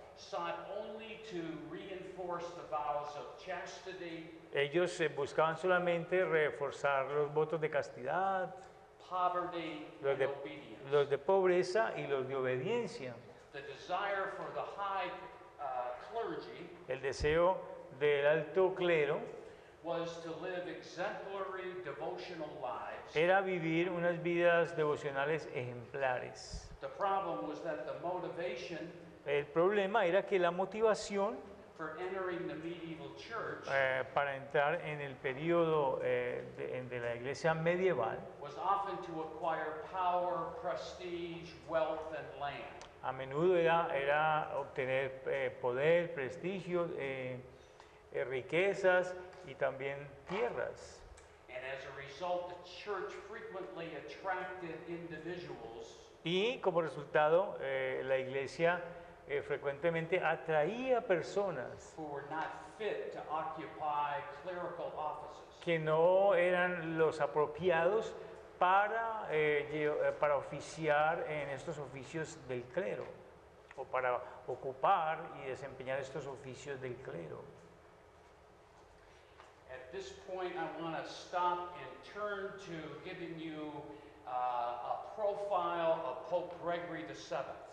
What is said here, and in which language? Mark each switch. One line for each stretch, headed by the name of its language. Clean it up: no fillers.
English: sought only to reinforce the vows of chastity,
Spanish: ellos buscaban solamente reforzar los votos de castidad,
English: poverty,
Spanish: los
English: and
Spanish: de,
English: obedience.
Spanish: los de pobreza y los de obediencia.
English: The desire for the high clergy
Spanish: El deseo del alto clero
English: was to live exemplary devotional lives.
Spanish: era vivir unas vidas devocionales ejemplares.
English: The problem was that the motivation
Spanish: El problema era que la motivación
English: for entering the medieval church
Spanish: para entrar en el periodo de la iglesia medieval
English: was often to acquire power, prestige, wealth, and land.
Spanish: a menudo era obtener poder, prestigio, riquezas y también tierras.
English: And as a result, the church frequently attracted individuals
Spanish: Y como resultado, la iglesia frecuentemente atraía personas
English: who were not fit to occupy clerical offices.
Spanish: que no eran los apropiados para oficiar en estos oficios del clero o para ocupar y desempeñar estos oficios del clero.
English: At this point, I want to stop and turn to giving you a profile of Pope Gregory VII.